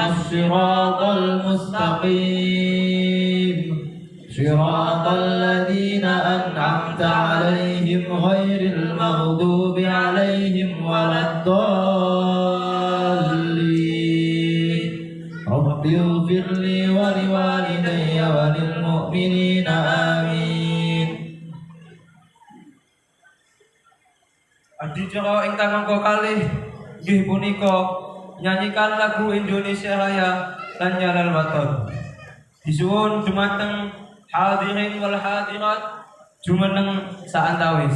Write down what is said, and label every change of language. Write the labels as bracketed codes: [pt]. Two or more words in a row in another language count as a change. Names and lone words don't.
[ar] الصراط المستقيم صراط الذين أنعمت عليهم غير المغضوب عليهم ولا الضالين رب اغفر لي ولوالدي وللمؤمنين آمين. [jv] Adicara ingkang mangka kalih nggih punika [id] nyanyikan lagu [jv] Indonesia Raya lan Jalal Waton. Disuwun dumateng [ar] الحاضرين والحاضرات [jv] jumeneng saantawis.